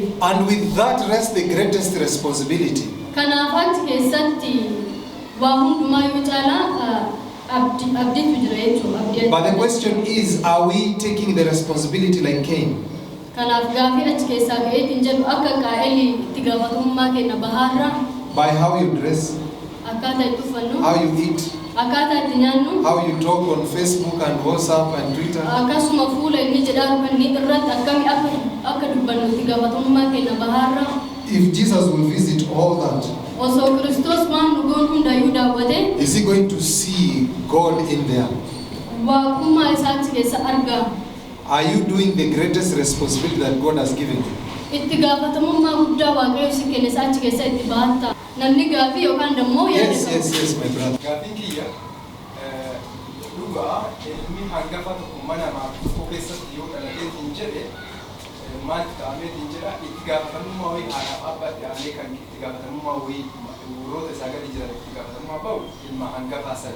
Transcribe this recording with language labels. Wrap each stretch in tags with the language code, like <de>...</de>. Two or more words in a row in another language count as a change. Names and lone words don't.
<en>And with that rests the greatest responsibility.</en> <om>Kanaaf achi keessatti waa hundumaa yoo caalaa abdiitu jira jechuudha.</om> <en>But the question is, are we taking the responsibility like Cain?</en> <om>Kanaaf gaafii achi keessaa ka'eetiin jedhu akka Qaa'elii itti gaafatamummaa kenna bahaarra</om> <en>By how you dress,</en> <om>akkaataa itti uffannu,</om> <en>how you eat,</en> <om>akkaataa itti nyaannu,</om> <en>how you talk on Facebook and WhatsApp and Twitter.</en> <om>akkasuma fuula inni jedhaa kan inni irratti akkami akka dubbannu itti gaafatamummaa kenna bahaarra.</om> <en>If Jesus will visit all that,</en> <om>Osoo Kiristoos waan nu goon hundayyuu daawwate</om> <en>is he going to see God in there?</en> <om>waaqummaa isaa achi keessa argaa.</om> <en>Are you doing the greatest responsibility that God has given you?</en> <om>Itti gaafatamummaa guddaa waaqayyo si kenne isaa achi keessa itti baatta. Namni gaafii yookaan dammoo</om> <en>Yes, my brother.</en> <om>Gaaffiin kiyya dhugaa ilmi hangafa tokko mana tokko keessatti yoo dhalateetiin jedhe maaltu ta'ameetiin jedha itti gaafatamummaa wayii haadhaaf abbaatti aanee kan itti gaafatamummaa wayii warroota isaa gadi jiran itti gaafatamummaa ba'u ilma hangafaa sana.</om>